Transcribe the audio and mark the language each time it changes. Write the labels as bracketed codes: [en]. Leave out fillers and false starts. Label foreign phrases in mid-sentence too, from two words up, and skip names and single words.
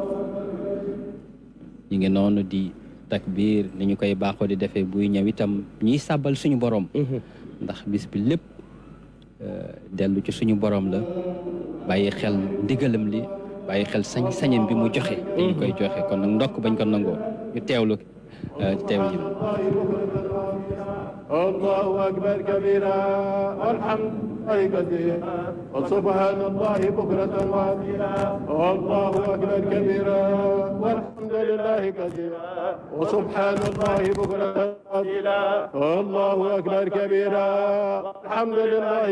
[wo] ñu ngi noonu di takbiir ni ñu koy baaxoo di defee buy ñëw itam ñiy sàbbal suñu borom ndax bis bi lépp dellu ci suñu borom la bàyyi xel ndigalam li bàyyi xel sañ-sañam bi mu joxe te ñu koy joxe kon nag ndokk bañ ko nangoo ñu teewlu teewlu [ar] الله أكبر كبيرا والحمد لله كثيرا وسبحان الله بكرة وأصيلا الله أكبر كبيرا والحمد لله كثيرا وسبحان الله بكرة وأصيلا الله أكبر كبيرا والحمد